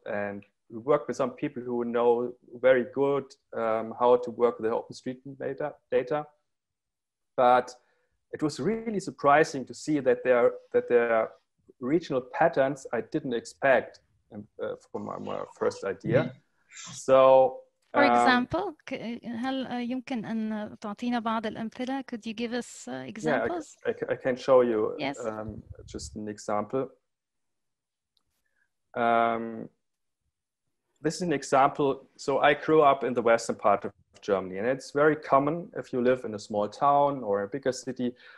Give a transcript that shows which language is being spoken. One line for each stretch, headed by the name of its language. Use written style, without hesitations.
English: And we work with some people who know very good how to work with the OpenStreetMap data. But it was really surprising to see that there are regional patterns I didn't expect from my first idea. So For example,
Arabic: هل يمكن أن تعطينا بعض الأمثلة?
English: Could you give us examples? Yeah, I can show you yes. Just an example. This is an example. So I grew up in the western part of Germany, and it's very common if you live in a small town or a bigger city.